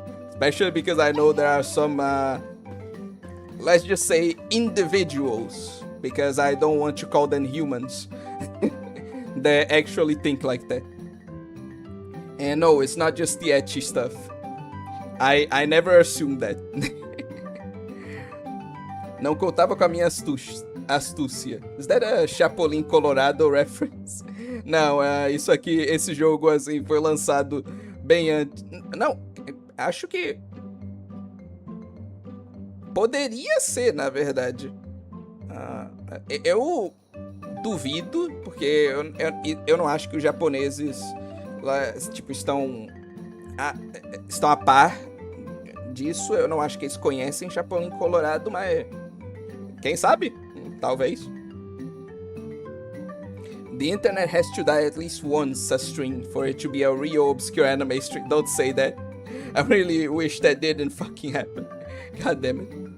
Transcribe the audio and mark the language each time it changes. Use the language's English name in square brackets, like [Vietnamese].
[English] Especially because I know there are some, let's just say, individuals, because I don't want to call them humans, that actually think like that. And no, it's not just the ecchi stuff. I never assumed that. [Portuguese] Não contava com a minha astúcia. [English] Is that a Chapolin Colorado reference? [Portuguese] Não, isso aqui, esse jogo, assim, foi lançado bem antes. Não, acho que poderia ser, na verdade. Eu duvido, porque eu não acho que os japoneses lá, tipo, estão a par disso. Eu não acho que eles conhecem Chapolin Colorado, mas quem sabe? Talvez. [English] The internet has to die at least once a stream for it to be a real obscure anime stream. Don't say that. I really wish that didn't fucking happen. God damn it.